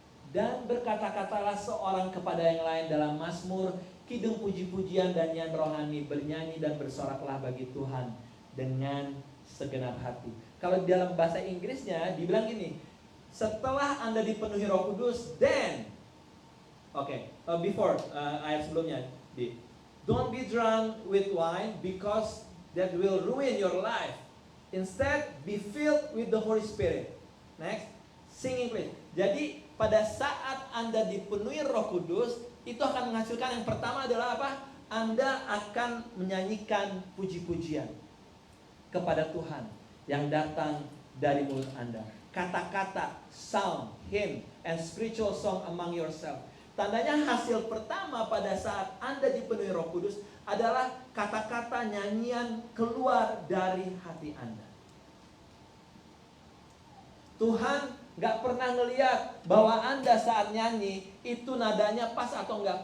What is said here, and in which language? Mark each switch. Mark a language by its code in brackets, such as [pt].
[id] Dan berkata-katalah seorang kepada yang lain dalam mazmur, kidung puji-pujian dan nyanyian rohani, bernyanyi dan bersoraklah bagi Tuhan dengan segenap hati. Kalau dalam bahasa Inggrisnya dibilang gini, setelah Anda dipenuhi Roh Kudus, then Oke, before ayat sebelumnya, Di. [en] Don't be drunk with wine because that will ruin your life. Instead, be filled with the Holy Spirit. Next, singing please. [id] Jadi pada saat Anda dipenuhi Roh Kudus, itu akan menghasilkan yang pertama adalah apa? Anda akan menyanyikan puji-pujian kepada Tuhan yang datang dari mulut Anda. [en] Kata-kata, sound, hymn, and spiritual song among yourself. [id] Tandanya hasil pertama pada saat Anda dipenuhi Roh Kudus adalah kata-kata nyanyian keluar dari hati Anda. Tuhan gak pernah ngeliat bahwa Anda saat nyanyi itu nadanya pas atau enggak.